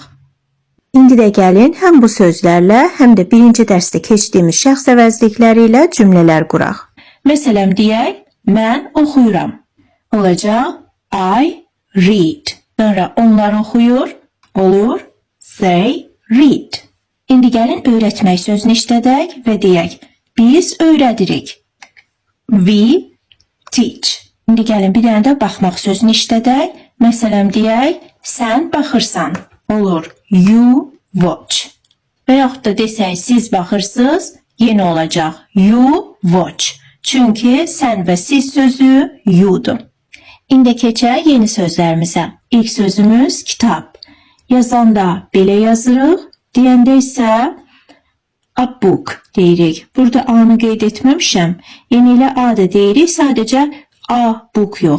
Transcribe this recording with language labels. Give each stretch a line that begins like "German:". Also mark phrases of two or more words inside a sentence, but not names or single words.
Azerbaijani: İndi də gəlin həm bu sözlərlə, həm də birinci dərsdə keçdiyimiz şəxs əvəzlikləri ilə cümlələr quraq. Məsələn deyək, mən oxuyuram. Olacaq,
English: I read.
Azerbaijani: Sonra onlar oxuyur, olur,
English: they read.
Azerbaijani: İndi gəlin öyrətmək sözünü işlədək və deyək, biz öyrədirik.
English: We teach.
Azerbaijani: İndi gəlin bir dənə də baxmaq sözünü işlədək. Məsələn deyək, sən baxırsan. Olur,
English: you watch.
Azerbaijani: Və yaxud da desək, siz baxırsınız, yenə olacaq,
English: you watch.
Azerbaijani: Çünki sən və siz sözü you'dur. İndi keçək yeni sözlərimizə. İlk sözümüz kitab. Yazanda belə yazırıq, deyəndə isə
English: a book
Azerbaijani: deyirik. Burada A-nı qeyd etməmişəm. Yeni ilə A da deyirik. Sadəcə
English: a book
Azerbaijani: yox.